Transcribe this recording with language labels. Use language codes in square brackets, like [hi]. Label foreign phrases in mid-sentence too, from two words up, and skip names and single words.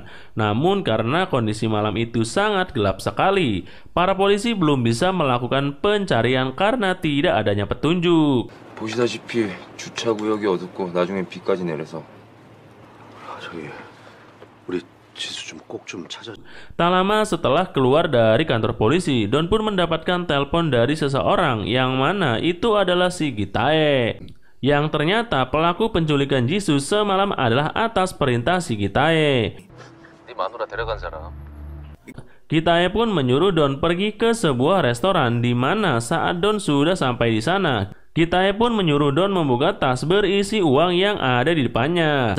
[id] Namun karena kondisi malam itu sangat gelap sekali, para polisi belum bisa melakukan pencarian karena tidak adanya petunjuk. [ko] 보시다시피 주차 구역이 어둡고 나중엔 비까지 내려서 저기 우리 지수 좀 꼭 좀 찾아. [id] Tak lama setelah keluar dari kantor polisi, Don pun mendapatkan telepon dari seseorang yang mana itu adalah si Gitae. Yang ternyata pelaku penculikan Jisoo semalam adalah atas perintah si Gitae. Gitae pun menyuruh Don pergi ke sebuah restoran di mana saat Don sudah sampai di sana, Gitae pun menyuruh Don membuka tas berisi uang yang ada di depannya.